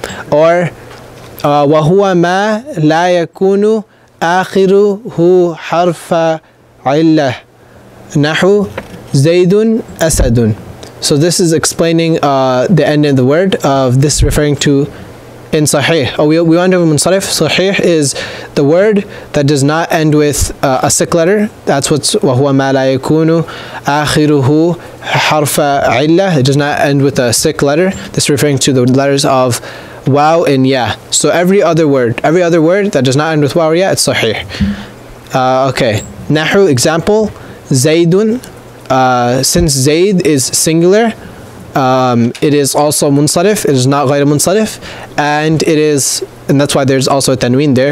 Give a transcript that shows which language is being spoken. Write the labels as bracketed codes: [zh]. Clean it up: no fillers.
[ar] Or وَهُوَ مَا لَا يَكُونُ آخِرُهُ حَرْفَ عِلَّةٍ نَحُو زَيْدٌ أَسَدٌ. [en] So this is explaining the end of the word of this, referring to in sahih. We went over munsarif. Sahih is the word that does not end with a sick letter. That's what's [ar] وَهُوَ مَا لَا يَكُونُ آخِرُهُ حَرْفَ عِلَّةٍ. [en] It does not end with a sick letter. This is referring to the letters of waw and ya. So every other word that does not end with waw or ya, it's sahih. Okay. Nahu, example, Zaydun. Since Zayd is singular, it is also munsarif. It is not ghayr munsarif, and that's why there's also a tanween there.